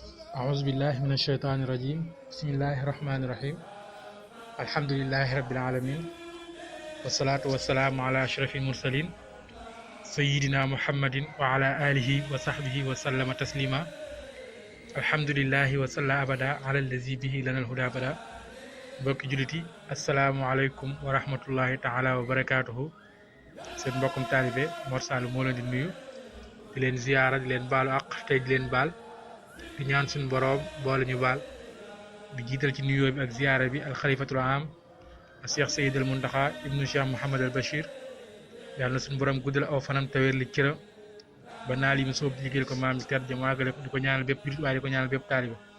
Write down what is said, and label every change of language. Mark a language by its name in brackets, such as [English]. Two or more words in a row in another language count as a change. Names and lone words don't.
[Arabic] أعوذ بالله من الشيطان الرجيم بسم الله الرحمن الرحيم الحمد لله رب العالمين والصلاة والسلام على أشرف المرسلين سيدنا محمد وعلى آله وصحبه وسلم تسليما الحمد لله وصلى أبدا على الذي به لنا الهدى أبدا [Wolof] mbokki jullit yi [Arabic] السلام عليكم ورحمة الله تعالى وبركاته [Wolof] seen mbokkum taalibe Mor Sall moo leen di nuyu di leen ziyaara di leen baalu àq tey di leen baal di ñaan suñu boroom boole ñu baal di jiital ci nuyoo bi ak ziyaara bi al xalifatul am Cheikh Seyyid al Muntaxa ibnu Cheikh Mouhamad al Bachir yàlla na suñu boroom guddal aw fanam te wér li cëram ba naal yi mu soob di liggéeyal ko maam di ter jëm waagale ko di ko ñaanal bépp jullit waaye di ko ñaanal bépp taalibe